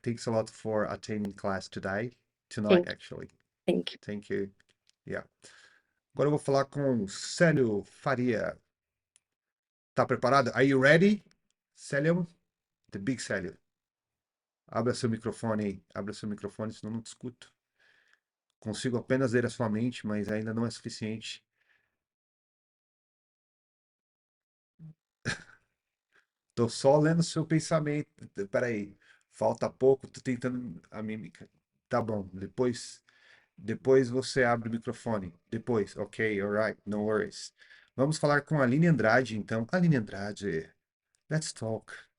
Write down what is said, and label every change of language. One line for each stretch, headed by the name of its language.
English: Thanks a lot for attending class tonight, actually. Thank you. Thank you. Yeah.
Portuguese: Agora eu vou falar com Célio Faria. Tá preparado?
English: Are you ready? Célio? The big Célio.
Portuguese: Abra seu microfone aí. Abra seu microfone, senão não te escuto. Consigo apenas ler a sua mente, mas ainda não é suficiente. Tô só lendo seu pensamento. Peraí. Falta pouco, tô tentando a mímica. Tá bom, depois Depois você abre o microfone. Depois, ok,
English: alright, no worries.
Portuguese: Vamos falar com a Aline Andrade, então.
English: Aline Andrade, let's talk.